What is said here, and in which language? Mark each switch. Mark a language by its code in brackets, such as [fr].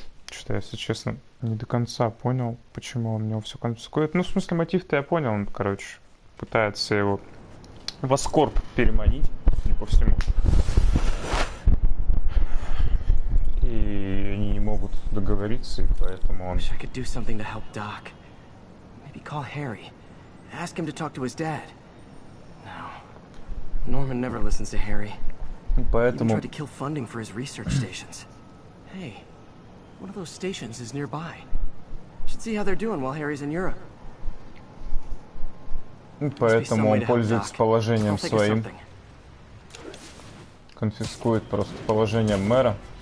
[ru] Что-то, если честно, не до конца понял, почему он у него все конфискует. Ну, в смысле, мотив-то я понял. Он, короче, пытается его в Аскорб переманить, судя по всему. И они не могут договориться, и поэтому он... [en] I could do something to help Doc. Maybe call Harry. Ask him to talk to his dad. No. Norman never listens to Harry. [ru] Поэтому... [en] He tried to kill funding for his research stations. Hey, one of those stations is nearby. Should see how they're doing while Harry's in Europe. [ru] Поэтому он пользуется положением своим. Конфискует просто положение мэра.